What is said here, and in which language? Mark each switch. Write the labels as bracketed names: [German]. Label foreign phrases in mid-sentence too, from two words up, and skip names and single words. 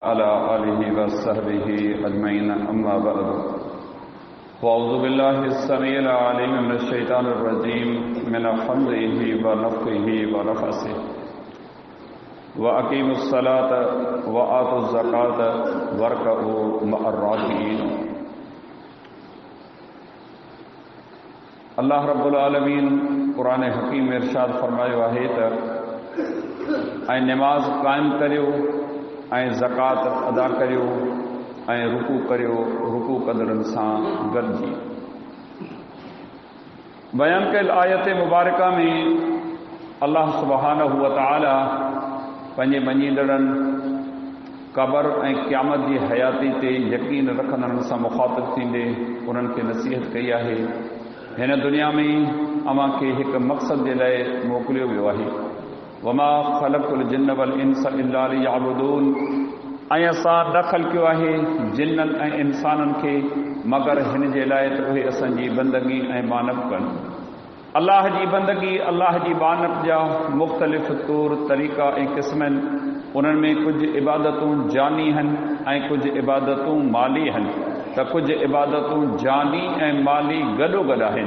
[Arabic] على آله وصحبه أجمعين أما بعد فأعوذ بالله السميع العليم من الشيطان الرجيم من همزه ونفخه ونفثه وأقيموا الصلاة وآتوا الزكاة واركعوا مع الراكعين. [Sindhi] अल्लाह [Arabic] رب العالمين [Sindhi] क़ुरान हकीम में इरशाद फरमायो आहे त ऐं नमाज़ क़ाइम करियो ऐं ज़कात अदा करियो ऐं रुकू करियो, रुकू कदरनि सां गॾिजी। बयान कयल आयत मुबारका में अल्लाह [Arabic] سبحانه وتعالى [Sindhi] पंहिंजे मञींदड़नि क़ब्र ऐं क़यामत जी हयाती ते यकीन रखंदड़नि सां मुख़ातिब थींदे उन्हनि खे नसीहत कई आहे। हिन दुनिया में अव्हां खे हिकु मक़सद जे लाइ मोकिलियो वियो आहे। [Arabic] وما خلقت الجن والإنس إلا ليعبدون, [Sindhi] ऐं असां दख़ल कयो आहे जिन्ननि ऐं इंसाननि खे मगर हिन जे लाइ त उहे असांजी बंदगी ऐं मानब कनि। अल्लाह जी बंदगी, अल्लाह जी मानब जा मुख़्तलिफ़ तौर तरीक़ा ऐं क़िस्म आहिनि। उन्हनि में कुझु इबादतूं जानी आहिनि ऐं कुझु इबादतूं माली आहिनि, त कुझु इबादतूं जानी ऐं माली गॾोगॾु आहिनि।